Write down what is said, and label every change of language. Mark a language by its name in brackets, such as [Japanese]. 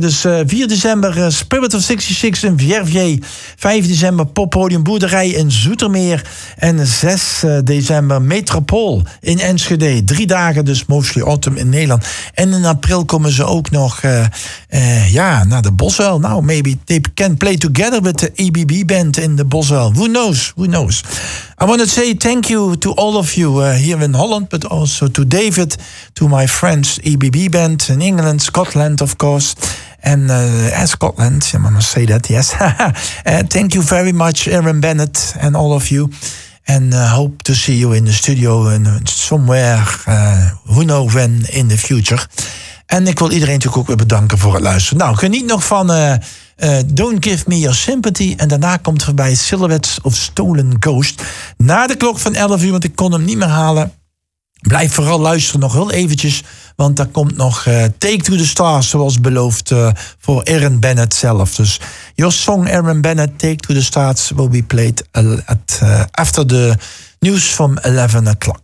[Dutch] Dus 4 december Spirit of 66 in Vierviers. 5 december Poppodium Boerderij in Zoetermeer. En 6 december Metropool in Enschede. 3 dagen dus Mostly Autumn in Nederland. En in april komen ze ook nog naar de Bosuil. [English] Nou, maybe they can play together with the ABB band [Dutch] in de Bosuil. [English] Who knows? I want to say thank you to all of you here in Holland, but also to David, to my friends, EBB band in England, Scotland, of course. And Scotland, I'm going to say that, yes. thank you very much, Aaron Bennett and all of you. And hope to see you in the studio and somewhere, who knows when, in the future. [Dutch] En ik wil iedereen natuurlijk ook weer bedanken voor het luisteren. Nou, geniet nog van Don't Give Me Your Sympathy. En daarna komt er bij Silhouettes of Stolen Ghost. Na de klok van 11 uur, want ik kon hem niet meer halen. Blijf vooral luisteren nog heel eventjes. Want daar komt nog Take to the Stars, zoals beloofd, voor Aaron Bennett zelf. [English] Dus your song Aaron Bennett, Take to the Stars, will be played after the news from 11 o'clock.